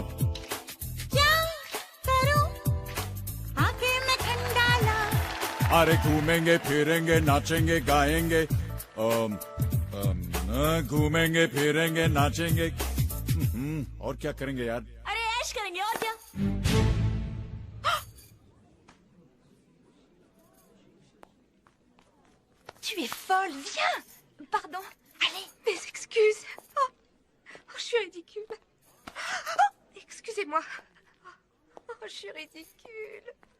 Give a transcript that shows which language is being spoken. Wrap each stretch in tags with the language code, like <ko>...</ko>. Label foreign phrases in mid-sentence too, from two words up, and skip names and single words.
<hi>क्या करूं आके मैं खंडाला अरे घूमेंगे फिरेंगे नाचेंगे गाएंगे घूमेंगे फिरेंगे नाचेंगे और क्या करेंगे यार अरे ऐश करेंगे और क्या</hi> <fr>Tu es folle, viens. Pardon. Allez. Mes excuses. Oh, je suis ridicule. Oh, excusez-moi. Oh, je suis ridicule.</fr>